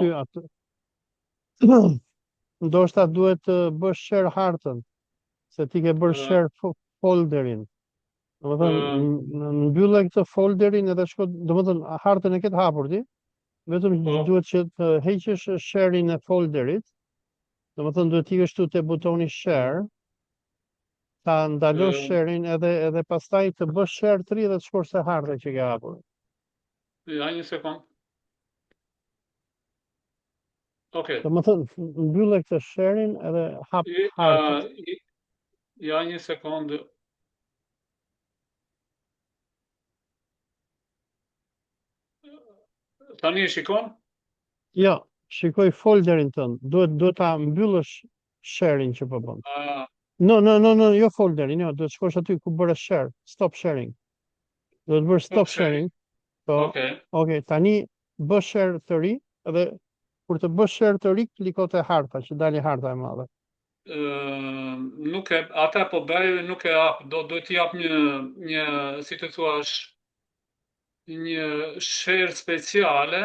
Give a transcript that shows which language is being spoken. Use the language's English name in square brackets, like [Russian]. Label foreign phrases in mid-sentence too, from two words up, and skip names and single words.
[Albanian] ty aty. Ndoshta duhet të bësh share hartën, se ti ke bërë ë, share folderin. Domethënë, ë, mbyllë këtë folderin edhe shko, domethënë hartën e ke të hapur ti, vetëm po, duhet që të heqësh share-in e folderit, domethënë duhet ikësh këtu te butoni share, ta ndalosh ë, share-in edhe pastaj të bësh share 3 dhe të shkosh te harta që ke hapur. ja një sekond. Okej. Domethënë, mbyllë këtë share-in edhe hap I- hartën. ë, i- Ja një sekond. Tani e shikon? Jo, shikoj folderin tënd. Duhet ta mbyllësh share-in që po bën. Ah, No, jo folderin, jo, duhet shkosh aty ku bëre share, [English] stop sharing. [Albanian] Duhet bërë stop okay, sharing. Po, okay. okay, tani bë share të ri edhe kur të bësh share të ri, kliko te harta që dali harta e madhe. Nuk e ata po bëj, nuk e hap, do t'i jap një si të thuash, një share speciale.